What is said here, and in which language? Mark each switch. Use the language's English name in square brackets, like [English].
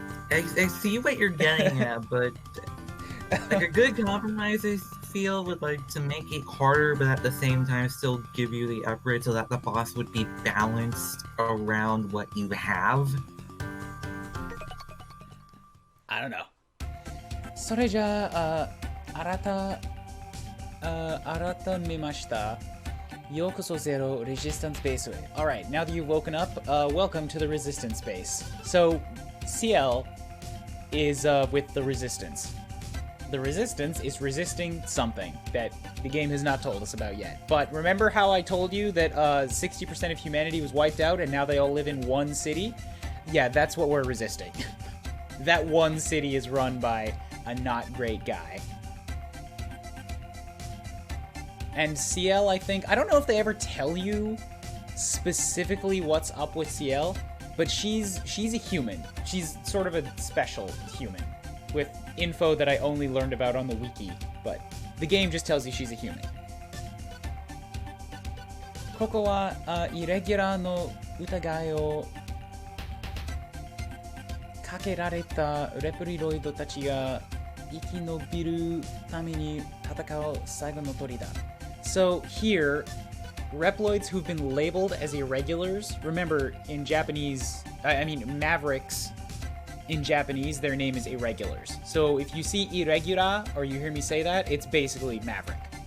[English] I see what you're getting at, but like a good compromise, I feel, would like to make it harder, but at the same time still give you the upgrade so that the boss would be balanced around what you have. I don't know. [Japanese] それじゃあ、改めました。 [English] Yokoso Zero Resistance Base. Alright, now that you've woken up, welcome to the Resistance Base. So, CL is with the Resistance. The Resistance is resisting something that the game has not told us about yet. But remember how I told you that 60% of humanity was wiped out and now they all live in one city? Yeah, that's what we're resisting. That one city is run by a not great guy. And CL, I think, I don't know if they ever tell you specifically what's up with CL, but she's a human. She's sort of a special human with info that I only learned about on the wiki, but the game just tells you she's a human. [Japanese] ここはイレギュラーの疑いをかけられたレプリロイドたちが生き延びるために戦う最後の砦だ。 [English] So here, Reploids who've been labeled as irregulars, remember in Japanese, Mavericks in Japanese, their name is irregulars. So if you see irregular, or you hear me say that, it's basically Maverick.